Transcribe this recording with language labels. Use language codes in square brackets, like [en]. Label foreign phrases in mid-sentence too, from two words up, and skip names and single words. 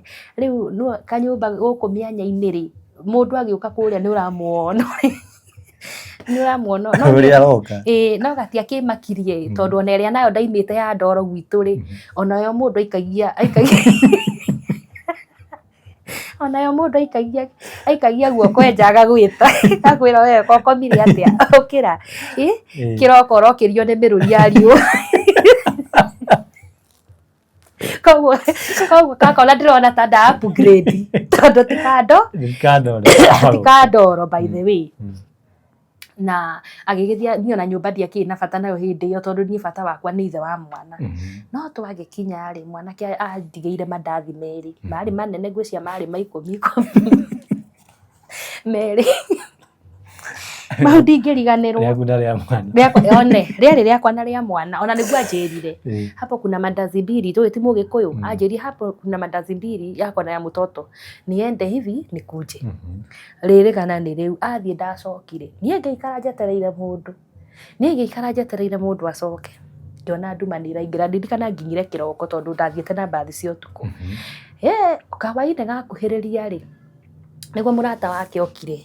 [ki] Rĩu kanyũmba gũkũ mĩanya-inĩ rĩ mũndũ agĩũka kũrĩa nĩ ũramuona nĩ ũramuona no gatiakĩmakirie tondũ ona ĩrĩa nayo ndaimĩte ya ndoro gwitũ rĩ onayo mũndũ onayo mũndũ aikagia guoko enjaga gwĩta akwĩra we ũkomire atĩa ũkĩra kĩroko ũrokĩrio nĩ mĩrũri ya riũa. Koguo kakona ndĩrona ta nda upgrade tondũ ti kandoro [en] by the way. [ki] Na agĩgĩthiĩ niĩ ona nyũmba ndiakĩrĩ na bata nayo hĩndĩ ĩyo tondũ niĩ bata wakwa nĩ ithe wa mwana. No twagĩkinya rĩ mwanake andigĩire mandathi merĩ marĩ manene ngwĩciria marĩ ma 10 merĩ mau ndingĩriganĩrwo. Rĩarĩ rĩakwa na rĩa mwana ona nĩguo anjĩrire [sw] hapo kuna mandazi mbili [ki] tũĩ ti Mũgĩkũyũ anjĩrire [sw] hapo kuna mandazi mbili yako na ya mtoto niende hivi nikuje. [ki] Rĩrĩkana nĩ rĩu athiĩ ndacokire niĩ ngĩikara njetereire mũndũ acoke. Ngĩona nduma nĩ iraingĩra ndirikana nginyire kĩroko tondũ ndathiĩte na mbathi cia ũtukũ. Kawaida gakuhĩrĩria rĩ nĩguo mũrata wake okire.